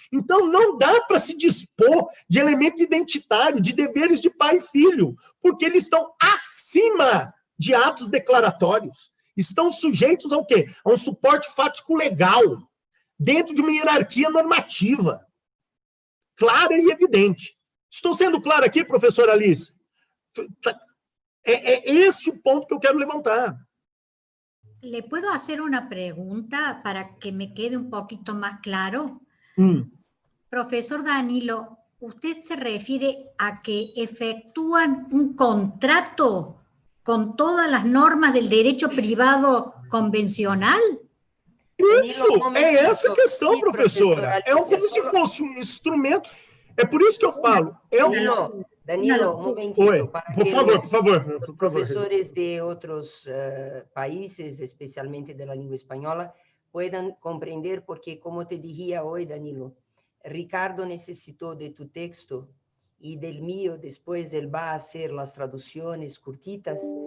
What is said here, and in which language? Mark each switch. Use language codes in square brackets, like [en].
[pt] Então, não dá para se dispor de elemento identitário, de deveres de pai e filho, porque eles estão acima de atos declaratórios. Estão sujeitos ao quê? A um suporte fático legal, dentro de uma hierarquia normativa, clara e evidente. Estou sendo claro aqui, professora Alice? É esse o ponto que eu quero levantar. [es] ¿Le puedo hacer una pregunta para que me quede un poquito más claro? Profesor Danilo, ¿usted se refiere a que efectúan un contrato con todas las normas del derecho privado convencional? [pt] Isso, é essa a questão, professora. É como se fosse um instrumento. É por isso que eu falo. [es] Danilo, un momentito. [pt] Oi, por favor. [es] Los profesores de otros países, especialmente de la lengua española, puedan comprender, porque como te dije hoy, Danilo, Ricardo necesitó de tu texto y del mío, después él va a hacer las traducciones cortitas,